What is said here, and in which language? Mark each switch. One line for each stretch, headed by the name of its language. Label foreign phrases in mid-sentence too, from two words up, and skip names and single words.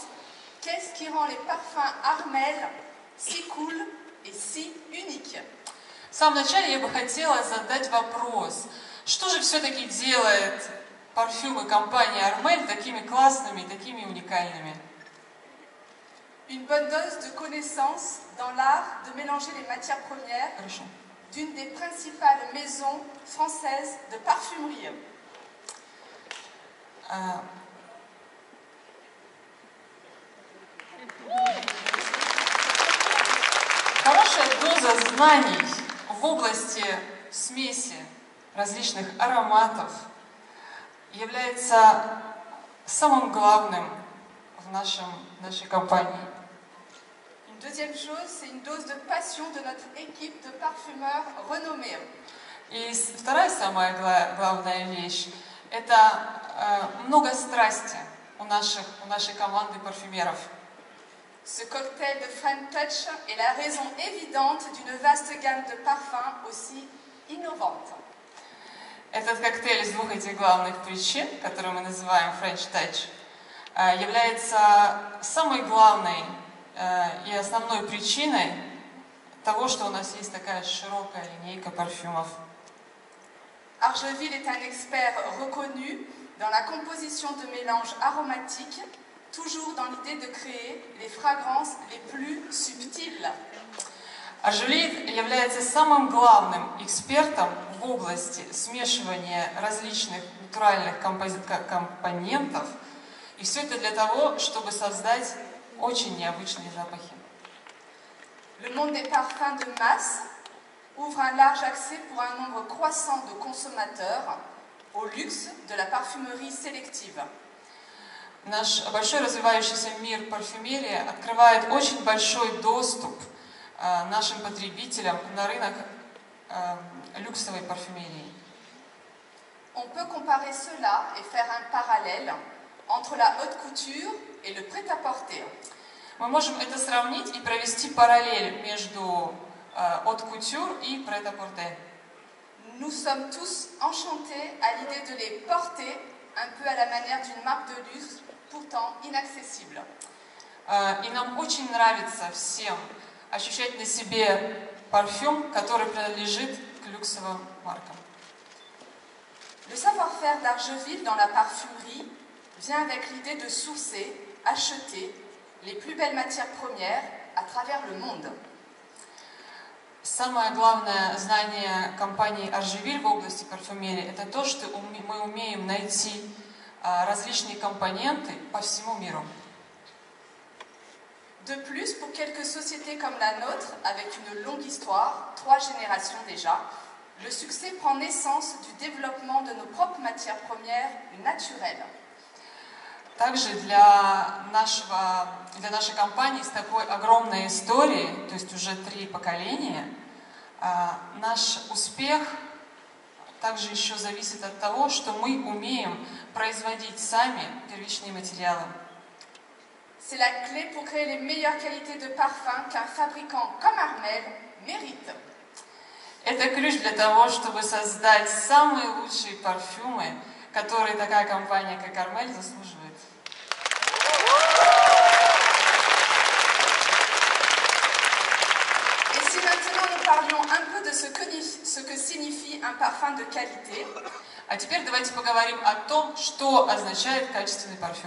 French: Qu'est-ce qui rend les parfums Armel si cool et si uniques?
Russian: В самом начале я бы хотела задать вопрос, что же все-таки делает парфюмы компании Armel такими классными, такими уникальными?
French: Une bonne dose de connaissances dans l'art de mélanger les matières premières d'une des principales maisons françaises de parfumerie.
Russian: Хорошая доза знаний в области смеси различных ароматов является самым главным в нашей компании.
French: Une deuxième chose, c'est une dose de passion de notre équipe de parfumeurs renommés.
Russian: И вторая самая главная вещь – это много страсти у нашей команды парфюмеров.
French: Ce cocktail de
English: French Touch
French: est la raison évidente d'une vaste gamme de parfums aussi innovante.
Russian: Этот коктейль из двух этих главных причин, который мы называем
English: French Touch,
Russian: является самой главной и основной причиной того, что у нас есть такая широкая линейка парфюмов.
French: Argeville est un expert reconnu dans la composition de mélanges aromatiques, toujours dans l'idée de créer les fragrances les plus subtiles.
Russian: Argeville является самым главным экспертом в области смешивания различных натуральных компонентов. И все это для того, чтобы создать очень необычные запахи.
French: Le monde des parfums de masse ouvre un large accès pour un nombre croissant de consommateurs au luxe de la parfumerie sélective.
Russian: Наш большой развивающийся мир парфюмерии открывает очень большой доступ нашим потребителям на рынок люксовой парфюмерии.
French: On peut comparer cela et faire un parallèle entre la haute couture et le prêt-à-porter.
Russian: Мы можем это сравнить и провести параллель между
French: haute couture
Russian: и
French: prêt-à-porter. Nous sommes tous enchantés à l'idée de les porter un peu à la manière d'une marque de luxe, pourtant inaccessible.
Russian: И нам очень нравится всем ощущать на себе парфюм, который принадлежит к люксовым маркам.
French: Le savoir-faire d'Argeville dans la parfumerie vient avec l'idée de sourcer, acheter les plus belles matières premières à travers le monde.
Russian: Самое главное знание компании Argeville в области парфюмерии – это то, что мы умеем найти различные компоненты по всему миру.
French: De plus, pour quelques sociétés comme la nôtre, avec une longue histoire, 3 générations déjà, le succès prend naissance du développement de nos propres matières premières naturelles.
Russian: Также для нашей компании с такой огромной историей, то есть уже 3 поколения, наш успех также еще зависит от того, что мы умеем производить сами первичные материалы.
French: C'est la clé pour créer les meilleures qualités de parfum qu'un fabricant comme Armel mérite.
Russian: Это ключ для того, чтобы создать самые лучшие парфюмы, которые такая компания, как Armel, заслуживает.
French: Et si maintenant nous parlions un peu de ce que signifie un parfum de qualité.
Russian: А теперь давайте поговорим о том, что означает качественный парфюм.